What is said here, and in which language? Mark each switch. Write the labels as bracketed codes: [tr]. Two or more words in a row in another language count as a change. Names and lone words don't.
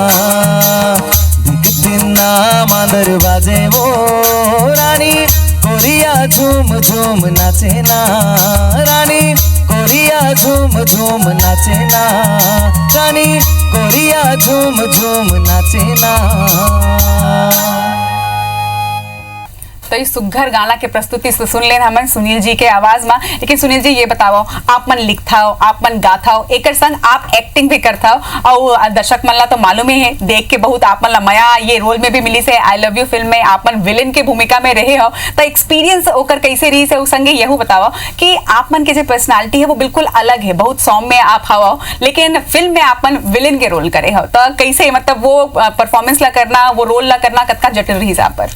[hne] दिखतिना मांदर बाजे वो रानी, कोरिया झूम झूम नाचे ना रानी, कोरिया झूम झूम नाचे ना रानी, कोरिया झूम झूम नाचे ना। तो इस सुघर गाना के प्रस्तुति से सुन लेना हमन सुनील जी के आवाज में। लेकिन सुनील जी ये बताओ, आप मन लिखता हो, आप मन गाता हो, एक संग आप एक्टिंग भी करता हो, और दर्शक मन ला तो मालूम ही है, देख के बहुत आप मन ला मया ये रोल में भी मिली से आई लव यू फिल्म में आप मन विलेन के भूमिका में रहे हो। तो एक्सपीरियंस ओकर कैसे रही से संगे यहू बताओ कि आप मन के जो पर्सनालिटी है वो बिल्कुल अलग है, बहुत सौम्य आप हवा, लेकिन फिल्म में आप मन विलेन के रोल करे हो, तो कैसे मतलब वो परफॉर्मेंस ला करना, वो रोल ला करना कतना जटिल रही आप पर?